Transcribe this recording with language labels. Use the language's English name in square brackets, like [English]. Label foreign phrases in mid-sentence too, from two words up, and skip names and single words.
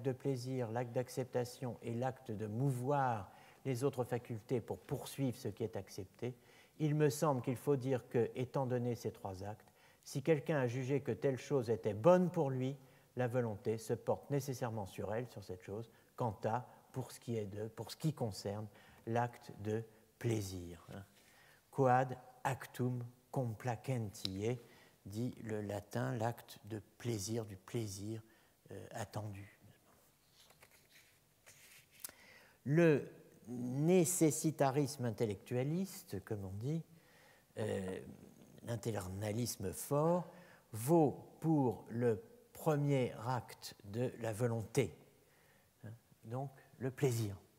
[French] de plaisir, l'acte d'acceptation et l'acte de mouvoir les autres facultés pour poursuivre ce qui est accepté, il me semble qu'il faut dire que, étant donné ces 3 actes, si quelqu'un a jugé que telle chose était bonne pour lui, la volonté se porte nécessairement sur elle, sur cette chose, quant à, pour ce qui concerne l'acte de plaisir. [Latin] Quod actum complacentiae, [French] dit le latin, l'acte de plaisir, du plaisir attendu. le nécessitarisme intellectualiste, comme on dit, l'internalisme fort, vaut pour le premier acte de la volonté, donc le plaisir.